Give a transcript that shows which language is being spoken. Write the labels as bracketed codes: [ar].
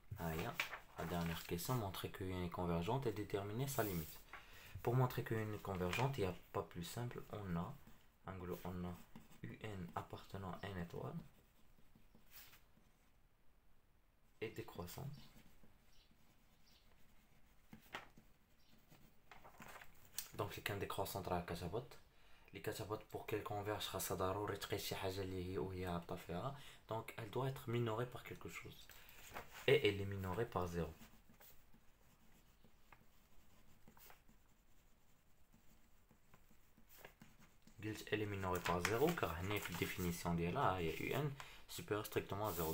[fr] La dernière question, montrer que un est convergente et déterminer sa limite. Pour montrer que un est convergente, il n'y a pas plus simple. On a un appartenant à n étoile et décroissante. Donc les cas décroissante [ar] راه كتهبط اللي كتهبط [fr] pour qu'elle converge [ar] خاصها ضروري تقيس شي حاجه اللي هي وهي هابطه فيها. [fr] Donc elle doit être minorée par quelque chose et elle est minorée par 0. elle est minorée par 0 car la définition de là, il y a un supérieur strictement à 0.